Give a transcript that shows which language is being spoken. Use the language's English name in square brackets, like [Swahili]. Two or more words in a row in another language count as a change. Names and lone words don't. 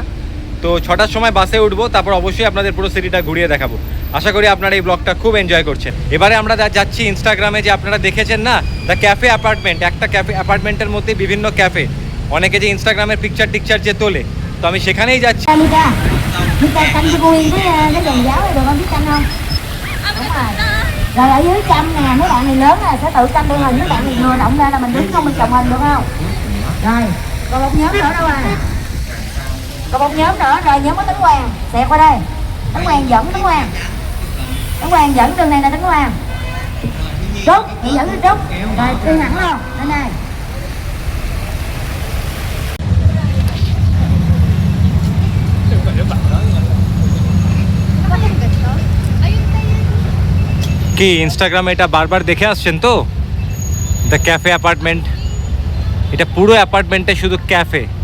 [Bangla] তো 6টার সময় বাসে উঠবো, তারপর অবশ্যই আপনাদের পুরো সিটিটা ঘুরিয়ে দেখাবো। আশা করি আপনারা এই ব্লগটা খুব এনজয় করছেন। এবারে আমরা যাচ্ছি ইনস্টাগ্রামে, যে আপনারা দেখেছেন না দ্য ক্যাফে অ্যাপার্টমেন্ট, একটা ক্যাফে অ্যাপার্টমেন্টের মধ্যে বিভিন্ন ক্যাফে, অনেকে যে ইনস্টাগ্রামের পিকচার টিকচার যে তোলে, তো আমি সেখানেই যাচ্ছি। [Vietnamese] Mika canh cho cô Yên cái dòng giáo này được không, biết canh không? Đúng rồi. Rồi ở dưới canh nè, mấy bạn này lớn là sẽ tự canh đeo hình, mấy bạn này vừa động ra là mình đứng không, mình chồng hình được không? Rồi, còn một nhóm nữa đâu à? Còn một nhóm nữa, rồi nhóm có Tấn Hoàng, xẹt qua đây. Tấn Hoàng dẫn Tấn Hoàng. Tấn Hoàng dẫn đường này là Tấn Hoàng. Trúc, chị dẫn đi Trúc. Rồi đi hẳn luôn, đây này. [Bangla] কি ইনস্টাগ্রামে এটা বারবার দেখে আসছেন তো, দ্য ক্যাফে অ্যাপার্টমেন্ট। এটা পুরো অ্যাপার্টমেন্টে শুধু ক্যাফে।